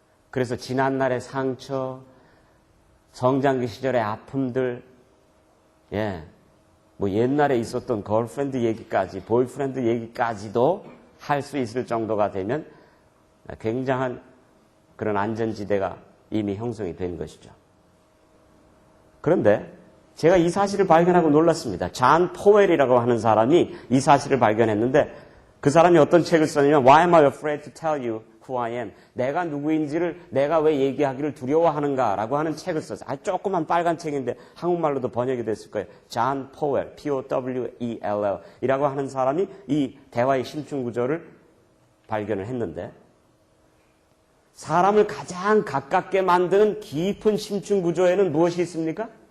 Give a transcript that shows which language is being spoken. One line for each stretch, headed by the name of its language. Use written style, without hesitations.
Korean: 그래서 지난날의 상처, 성장기 시절의 아픔들, 뭐 옛날에 있었던 걸프렌드 얘기까지, 보이프렌드 얘기까지도 할 수 있을 정도가 되면 굉장한 그런 안전지대가 이미 형성이 된 것이죠. 그런데 제가 이 사실을 발견하고 놀랐습니다. 잔 포웰이라고 하는 사람이 이 사실을 발견했는데 그 사람이 어떤 책을 썼냐면
English: Why am I afraid to tell you who I am?
Korean: 내가 누구인지를 내가 왜 얘기하기를 두려워하는가라고 하는 책을 썼어요. 조그만 빨간 책인데 한국말로도 번역이 됐을 거예요. 존 포웰, P-O-W-E-L-L 이라고 하는 사람이 이 대화의 심층구조를 발견을 했는데 사람을 가장 가깝게 만드는 깊은 심층구조에는 무엇이 있습니까?